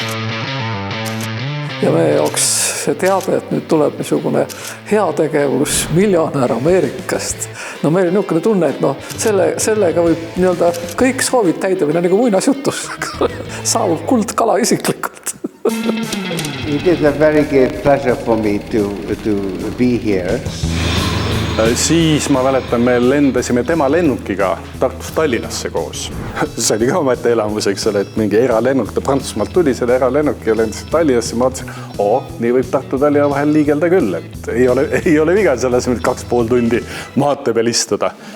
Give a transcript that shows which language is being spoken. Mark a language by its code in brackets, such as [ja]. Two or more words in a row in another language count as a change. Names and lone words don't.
[et] Ja meie jaoks see teade, et nüüd tuleb niisugune heategevus miljonär Ameerikast. No meil on niisugune tunne, et sellega võib nii-öelda kõik soovid täidamine nagu muinasjutus. Saabub kuldkala isiklikult. [en] It is a very great pleasure for me to be here. [et] Siis ma mäletan, me lendasime tema lennukiga Tartust Tallinnasse koos. See oli ka omete elamus, eks ole, et mingi eralennuk, ta Prantsusmaalt tuli selle eralennuk ja lendas Tallinnasse. Ma mõtlesin, nii võib Tartu Tallinna vahel liigelda küll, et ei ole viga selles, et 2,5 tundi maate peal istuda.